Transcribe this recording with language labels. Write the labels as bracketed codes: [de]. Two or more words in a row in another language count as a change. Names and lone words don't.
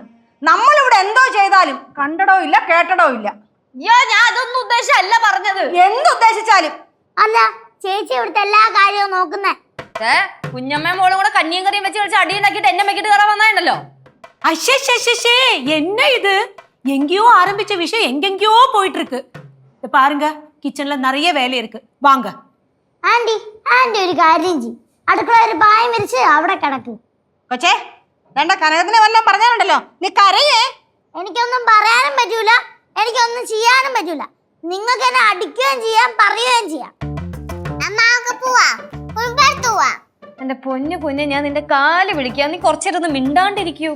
[ml] നമ്മളിവിടെ എന്തോ ചെയ്താലും കണ്ടടോ ഇല്ല കേട്ടടോ ഇല്ല. ഞാൻ അതൊന്നും ഉദ്ദേശിച്ചല്ല പറഞ്ഞത്. എന്തുദ്ദേശിച്ചാലും. അല്ല ചേച്ചി ഇവിടുത്തെ എല്ലാ കാര്യവും നോക്കുന്നേ. കുഞ്ഞമ്മയും മോളും കൂടെ കഞ്ഞിയും കറിയും വെച്ച് കളിച്ച് അടി ഉണ്ടാക്കിയിട്ട് എന്നെ വെക്കിട്ട് കയറാൻ വന്നാണ്ടല്ലോ. അശ്ശേ എന്നെ ഇത് [ta] எங்கேயோ ஆரம்பிச்ச விஷயம் எங்கெங்கேயோ போயிட்டு இருக்கு. இத பாருங்க, கிச்சன்ல நிறைய வேலை இருக்கு, வாங்க. [ml] ആന്റി ആന്റി ഒരു കാര്യം ചെയ്യും, അടുക്കള ഒരു പായം വിരിച്ച് അവിടെ കിടക്ക്. കൊച്ചേ, വേണ്ട കനകത്തിനെ വല്ലതും പറഞ്ഞാലുണ്ടല്ലോ നീ കരയേ. എനിക്കൊന്നും പറയാനും പറ്റൂല, എനിക്കൊന്നും ചെയ്യാനും പറ്റൂല. നിങ്ങൾക്ക് എന്നെ അടിക്കുകയും ചെയ്യാം, പറയുകയും ചെയ്യാം. എന്റെ പൊന്നു കുഞ്ഞെ, ഞാൻ നിന്റെ കാല് വിളിക്കാം, നീ കുറച്ചേരൊന്ന് മിണ്ടാണ്ടിരിക്കൂ.